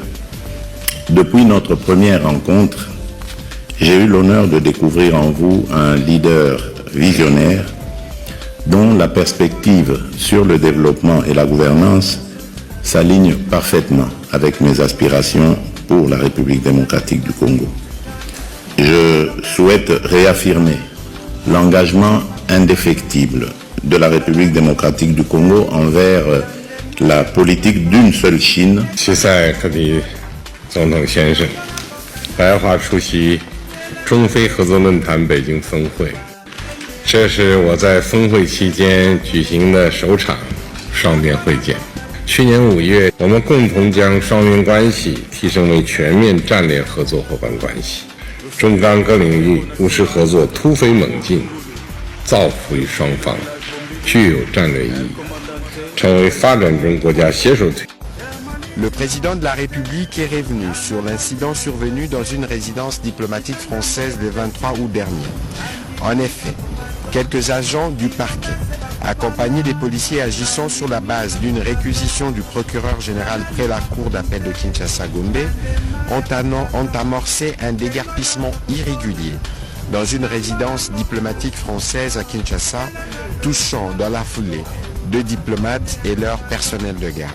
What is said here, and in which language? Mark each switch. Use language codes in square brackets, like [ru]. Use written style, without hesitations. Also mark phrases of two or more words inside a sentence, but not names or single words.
[fr] Depuis notre première rencontre, j'ai eu l'honneur de découvrir en vous un leader visionnaire dont la perspective sur le développement et la gouvernance s'aligne parfaitement avec mes aspirations pour la République démocratique du Congo. Je souhaite réaffirmer l'engagement indéfectible de la République démocratique du Congo envers la politique d'une seule Chine. [zh] 这是我在峰会期间举行的首场双边会见。去年5月，我们共同将双边关系提升为全面战略合作伙伴关系，中港各领域务实合作突飞猛进，造福于双方，具有战略意义，成为发展中国家携手推。 [fr] Le président de la République est revenu sur l'incident survenu dans une résidence diplomatique française le 23 août dernier. En effet, quelques agents du parquet, accompagnés des policiers agissant sur la base d'une réquisition du procureur général près la cour d'appel de Kinshasa-Gombe, ont amorcé un déguerpissement irrégulier dans une résidence diplomatique française à Kinshasa, touchant dans la foulée 2 diplomates et leur personnel de garde.